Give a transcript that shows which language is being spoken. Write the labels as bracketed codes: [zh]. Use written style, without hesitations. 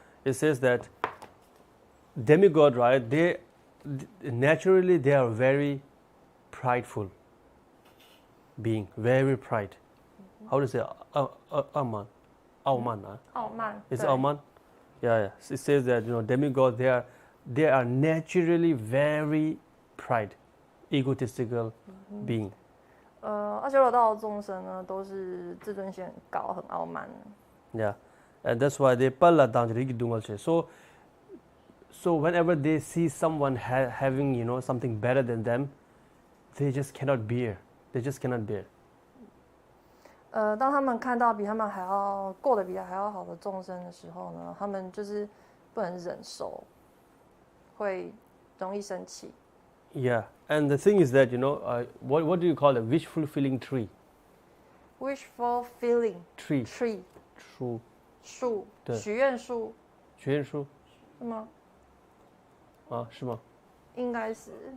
[en] It says that demigod, right? They naturally they are very prideful being, very pride. how to say Aman? Auman, huh? [zh] 傲慢。 [en] It's [zh] 对 [en] Auman? Yeah. It says that demigods they are naturally very egotistical being. [zh] 阿修罗道的众生呢，都是自尊心很高，很傲慢。 [en] Yeah, and that's why they palla danjari dungal che. So whenever they see someone having something better than them, they just cannot bear. They just cannot bear. [zh] 当他们看到比他们还要过得比他还要好的众生的时候呢，他们就是不能忍受，会容易生气。 [en] Yeah, and the thing is that what do you call a wish fulfilling tree? Wish fulfilling Tree. tree True. [zh] 树，对许愿树许愿树是吗？啊，是吗？应该是。